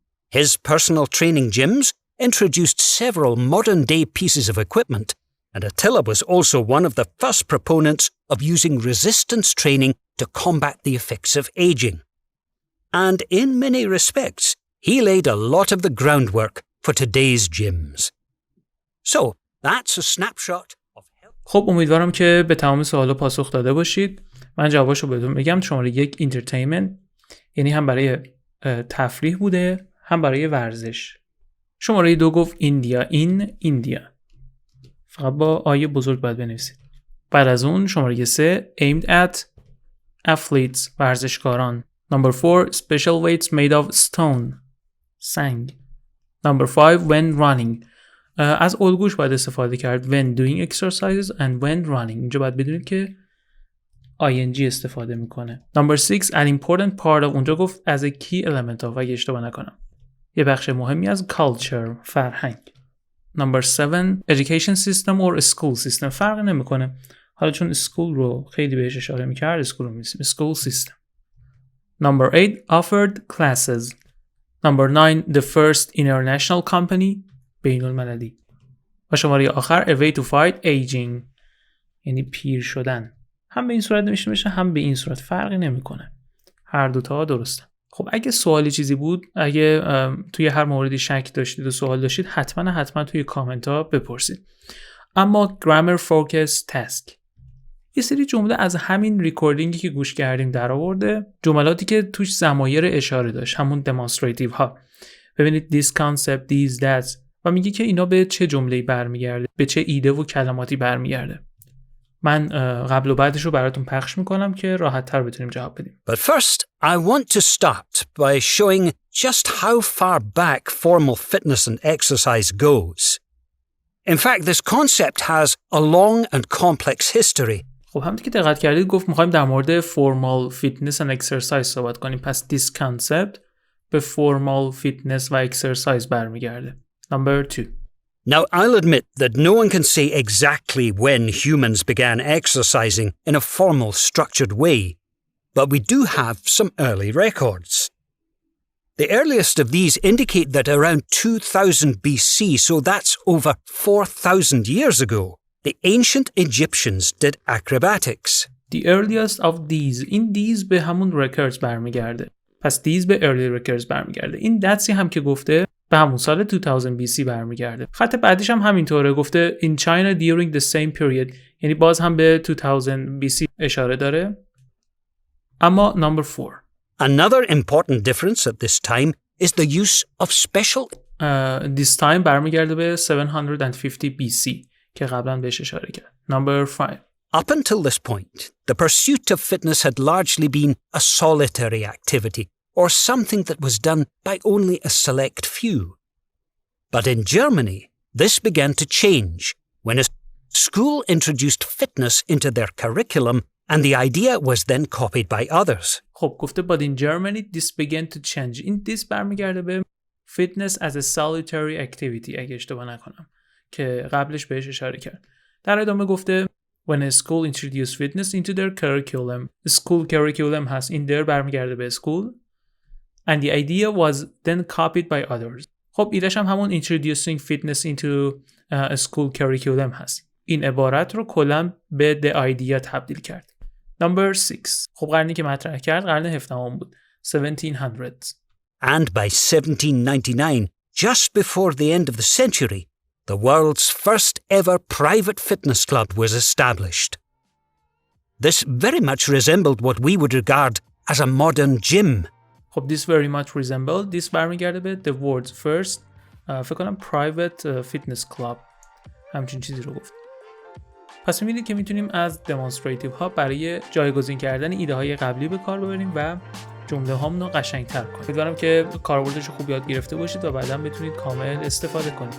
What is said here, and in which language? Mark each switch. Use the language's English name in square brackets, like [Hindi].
[English] His personal training gyms introduced several modern-day pieces of equipment, and Attila was also one of the first proponents of using resistance training to combat the effects of aging. And in many respects, he laid a lot of the groundwork for today's gyms. So, that's a snapshot of health. [Persian] خب امیدوارم که به تمام سوالا پاسخ داده باشید. من جوابشو بهتون میگم. شماره 1 انترتینمنت، یعنی هم برای تفریح بوده هم برای ورزش. شماره 2 گفت ایندیا، این ایندیا، فقط با آیه بزرگ باید بنویسید. بعد از اون شماره 3 [English] aimed at athletes، [Persian] ورزشکاران. [English] Number 4 special weights made of stone، سنگ. Number 5 when running، [Persian] از الگوش باید استفاده کرد [English] when doing exercises and when running. [Persian] اینجا باید بدونید که ing استفاده میکنه. [English] Number 6 an important part of، [Persian] اونجا گفت [English] as a key element of، [Persian] اگه اشتباه نکنم یه بخش مهمی از [English] culture، فرهنگ. Number 7 education system or school system، [Persian] فرق نمیکنه. حالا چون school رو خیلی بهش اشاره میکرد school رو می‌نویسیم school system. [English] Number 8 offered classes. Number 9 the first international company، بین المللی. [Persian] و شماره آخر [English] a way to fight aging، [Persian] یعنی پیر شدن. هم به این صورت نوشته میشه هم به این صورت، فرقی نمیکنه، هر دوتا درسته. خب اگه سوالی چیزی بود، اگه توی هر موردی شک داشتید و سوال داشتید، حتما توی کامنت ها بپرسید. اما [English] grammar focus task، [Persian] یه سری جمله از همین ریکوردینگی که گوش کردیم در آورده، جملاتی که توش ضمایر اشاره داشت، همون demonstrative ها. ببینید [English] this concept these that، [Persian] و میگه که اینا به چه جمله‌ای برمیگرده، به چه ایده و کلماتی برمیگرده. من قبل و بعدش رو براتون پخش میکنم که راحت تر بتونیم جواب بدیم. [English] But first, I want to start by showing just how far back formal fitness and exercise goes. In fact, this concept has a long and complex history. [Persian] خب همونطور که دقت کردید گفت میخوایم در مورد [English] formal fitness and exercise [Persian] صحبت کنیم. [English] پس this concept به formal fitness و exercise برمیگرده. Number 2. Now, I'll admit that no one can say exactly when humans began exercising in a formal, structured way, but we do have some early records. The earliest of these indicate that around 2000 BC, so that's over 4,000 years ago, the ancient Egyptians did acrobatics. The earliest of these، این these به همون records برمیگرده. [Persian] پس these به [English] early records [Persian] برمیگرده. این that's هم که گفته به همون سال 2000 BC برمیگرده. خط بعدیش هم همینطوره، گفته [English] in China during the same period، [Persian] یعنی باز هم به 2000 BC اشاره داره. [English] اما number 4. Another important difference at this time is the use of special [Persian] this time برمیگرده به 750 BC که قبلا بهش اشاره کرد. [English] Number 5. Up until this point, the pursuit of fitness had largely been a solitary activity, or something that was done by only a select few. But in Germany, this began to change when a school introduced fitness into their curriculum and the idea was then copied by others. [Persian] خب گفته [English] but in Germany this began to change. [Persian] این this برمیگرده به [English] fitness as a solitary activity [Persian] اگه اشتباه نکنم که قبلش بهش اشاره کرد. در ادامه گفته [English] when a school introduced fitness into their curriculum. School curriculum [Persian] هست، این در برمیگرده به school. [English] And the idea was then copied by others. [Persian] خب ایدهش هم همون [English] introducing fitness into a school curriculum هست. [Persian] این عبارت رو کلاً به [English] the idea [Persian] تبدیل کرد. [English] Number 6. [Persian] خب قرنی که مطرح کرد قرن 17 بود. [English] 1700s. And by 1799, just before the end of the century, the world's first ever private fitness club was established. This very much resembled what we would regard as a modern gym. خب this very much resembled, this برمیگرده به the world's first [Persian] فکر کنم [English] private fitness club، [Persian] همچین چیزی رو گفت. پس می‌بینید که میتونیم از demonstrative ها برای جایگزین کردن ایده های قبلی به کار ببریم و جمله هامون رو قشنگ‌تر کنیم. امیدوارم که کاربردش رو خوب یاد گرفته باشید و بعداً بتونید کامل استفاده کنید.